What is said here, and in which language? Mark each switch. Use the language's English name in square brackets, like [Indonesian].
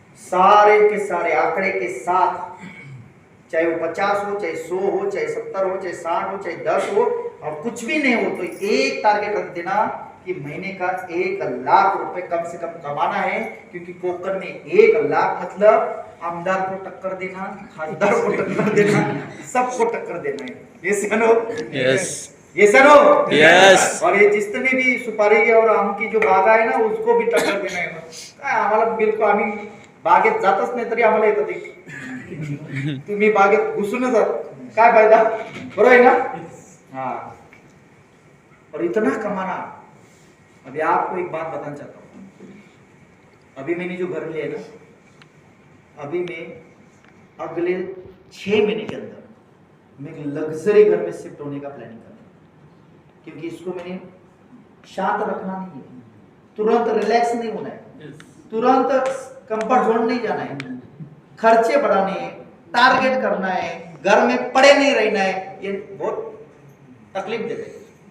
[Hindi] सारे के सारे आंकड़े के साथ, चाहे वो 50 हो, चाहे 100 हो, चाहे 70 हो, चाहे 60 हो, चाहे 10 हो, और कुछ भी नहीं हो तो एक टारगेट रख देना कि महीने का 1 लाख रुपए कम से कम कमाना है, क्योंकि कोकर में 1 लाख मतलब आमदार को टक्कर देना, खासदार को टक्कर देना, सबको टक्कर देना है। ये सुनो, [English] yes [Hindi] ये सुनो, [English] Yes. [Hindi] और ये जितने भी सुपारी और आम की जो बागा है ना, उसको भी टक्कर देना है। [Marathi] काय आम्हाला बिलकुल, आम्ही बागेत जातच नाही तरी आम्हाला येतं ते, तुम्ही बागेत घुसूनच जात, काय फायदा, बरोबर है ना? [Hindi] हाँ, और इतना कमाना। अभी आपको एक बात बताना चाहता हूँ, अभी मैंने जो घर लिया ना, अभी मैं अगले 6 महीने के अंदर मैं एक लग्जरी घर में शिफ्ट होने का प्लानिंग कर रहा हूँ, क्योंकि इसको मैंने शांत रखना नहीं है, तुरंत रिलैक्स नहीं होना है, तुरंत कंफर्ट जोन नहीं जाना है, खर्चे बढ़ाने हैं, टारगेट करना है, घर में पड़े नहीं रहना है, ये बहुत तकलीफ देता है।